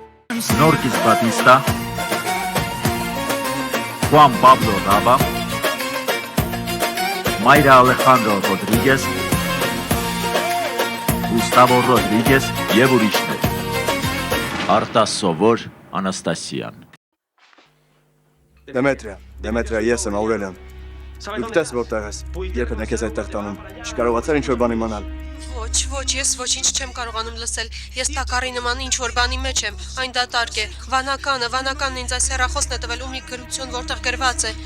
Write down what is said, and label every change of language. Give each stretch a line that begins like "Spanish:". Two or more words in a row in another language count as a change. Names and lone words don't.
Armenian: Snorkis Batista, Juan Pablo Raba, Mayra Alejandro Rodríguez, Gustavo Rodríguez եւ ուրիշներ։ Արտասովոր Անաստասիան։ Դեմետրիա, ես եմ Աուրելիան։ Դուք տես որտեղ ես։ Երբ եք ես այդտեղ տանում։ Չկարողացար ինչ-որ բան իմանալ։ Ոչ, ես ոչինչ չեմ կարողանում լսել։ Ես տակառի նման ինչ-որ բանի մեջ եմ։ Այն դատարկ է։ Վանականն ինձ այս հեռախոսն է տվել ու մի գրություն, որտեղ գրված է.